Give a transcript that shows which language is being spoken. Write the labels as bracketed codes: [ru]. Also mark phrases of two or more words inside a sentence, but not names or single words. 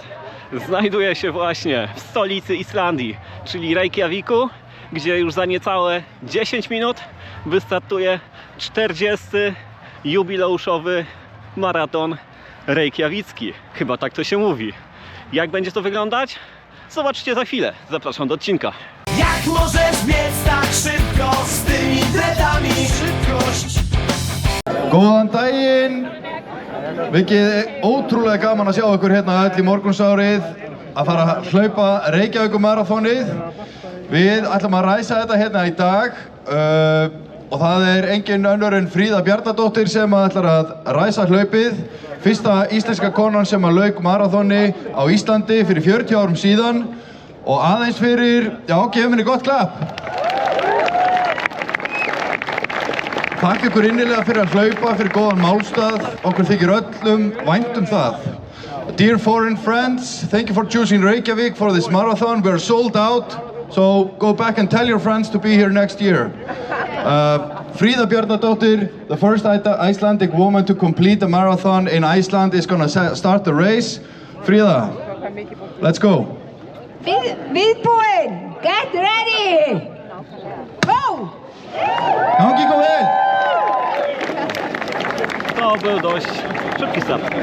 [pl] Znajduję się właśnie w stolicy Islandii, czyli Reykjaviku, gdzie już za niecałe 10 minut wystartuje 40. jubileuszowy maraton reykjawicki. Chyba tak to się mówi. Jak będzie to wyglądać? Zobaczcie za chwilę. Zapraszam do odcinka. Jak możesz biec tak szybko z tymi dreadami? Szybkość. [is] Góðan daginn! Mikið ótrúlega gaman að sjá ykkur hérna öll í morgunsárið að fara að hlaupa Reykjavíkurmaraþonið. Við ætlum að ræsa þetta hérna í dag og það engin önnur en Fríða Bjarnadóttir sem ætlar að ræsa hlaupið. Fyrsta íslenska konan sem að lauk maraþoni á Íslandi fyrir 40 árum síðan og aðeins fyrir, já, gefum henni gott klapp! Takk ykkur innilega fyrir að hlaupa, fyrir góðan málstað. Okkur þykir öllum vænt það. [en] Dear foreign friends, thank you for choosing Reykjavík for this marathon. We are sold out, so go back and tell your friends to be here next year. Fríða Bjarnadóttir, the first Icelandic woman to complete a marathon in Iceland, is gonna start the race. Fríða, let's go. Viðbúin, get ready, go! [is] Gangi ykkur vel! [pl] To był dość szybki start.